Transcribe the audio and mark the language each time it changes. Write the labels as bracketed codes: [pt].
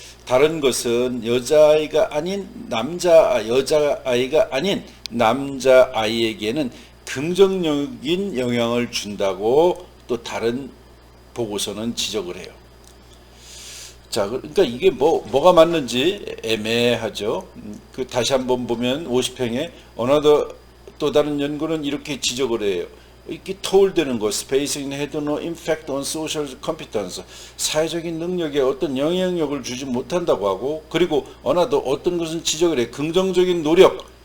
[ko] 다른 것은 여자아이가 아닌 여자아이가 아닌 남자아이에게는 긍정적인 영향을 준다고 또 다른 보고서는 지적을 해요. 자, 그러니까 이게 뭐가 맞는지 애매하죠. 그 다시 한번 보면 50행에 또 다른 연구는 이렇게 지적을 해요. 이렇게 터울되는 거, [en] spacing had no impact on social competence. [ko] 사회적인 능력에 어떤 영향력을 주지 못한다고 하고, 그리고 어떤 것은 지적을 해. 긍정적인 노력.